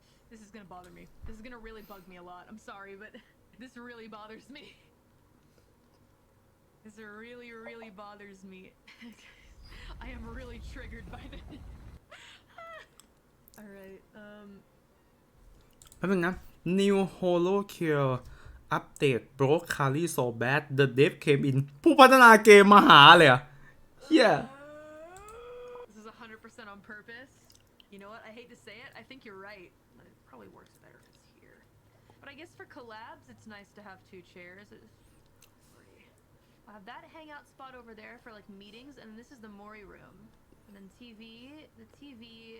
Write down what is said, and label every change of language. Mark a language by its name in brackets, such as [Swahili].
[English] This is gonna bother me. This is gonna really bug me a lot. I'm sorry, but this really bothers me. This really, really bothers me. I am really triggered by this. Alright, [Thai] แป๊บนึงนะ [English] New Holo Kill Update broke Kali so bad the dev came in [Thai] ผู้พัฒนาเกมมาหาเลยอะเฮีย [English] This is 100% on purpose. You know what? I hate to say it. I think you're right. It probably works better if it's here. But I guess for collabs, it's nice to have 2 chairs. I'll have that hangout spot over there for like meetings, and this is the Mori room. And then TV. The TV.